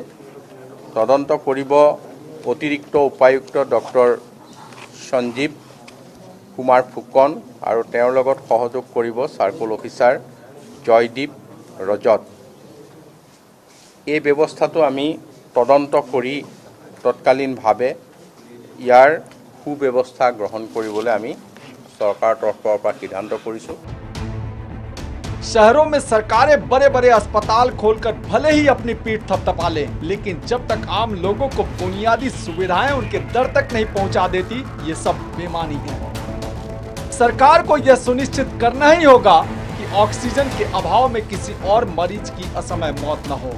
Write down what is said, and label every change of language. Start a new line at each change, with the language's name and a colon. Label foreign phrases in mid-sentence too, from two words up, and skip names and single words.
Assamese: তদন্ত কৰিব অতিৰিক্ত উপায়ুক্ত ডক্টৰ সঞ্জীৱ কুমাৰ ফুকন আৰু তেওঁৰ লগত সহযোগ কৰিব চাৰ্কল অফিচাৰ জয়দীপ ৰজত। এই ব্যৱস্থাটো আমি তদন্ত কৰি তৎকালীনভাৱে ইয়াৰ সুব্যৱস্থা গ্ৰহণ কৰিবলৈ আমি চৰকাৰৰ তৰফৰ পৰা সিদ্ধান্ত কৰিছোঁ।
Hindi: शहरों में सरकारें बड़े बड़े अस्पताल खोलकर भले ही अपनी पीठ थपथपा लें, लेकिन जब तक आम लोगों को बुनियादी सुविधाएं उनके दर तक नहीं पहुंचा देती, ये सब बेमानी है। सरकार को यह सुनिश्चित करना ही होगा कि ऑक्सीजन के अभाव में किसी और मरीज की असमय मौत न हो।